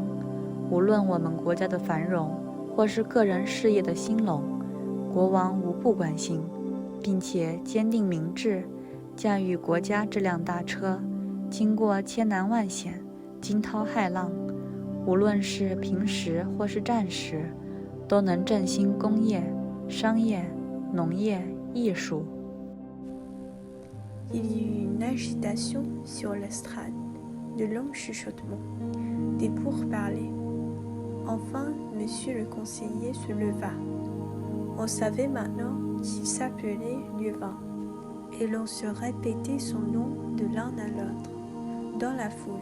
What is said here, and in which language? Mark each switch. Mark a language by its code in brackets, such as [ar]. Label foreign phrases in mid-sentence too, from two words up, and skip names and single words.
[zh] 无论我们国家的繁荣，或是个人事业的兴隆，国王无不关心，并且坚定明志，驾驭国家这辆大车，经过千难万险，惊涛骇浪，无论是平时或是战时，都能振兴工业、商业、农业、艺术。” [fr] Il y eut une agitation sur l'estrade, de longs chuchotements, des pourparlers. Enfin, monsieur le conseiller se leva. On savait maintenant qu'il s'appelait Lieuvain, et l'on se répétait son nom de l'un à l'autre, dans la foule.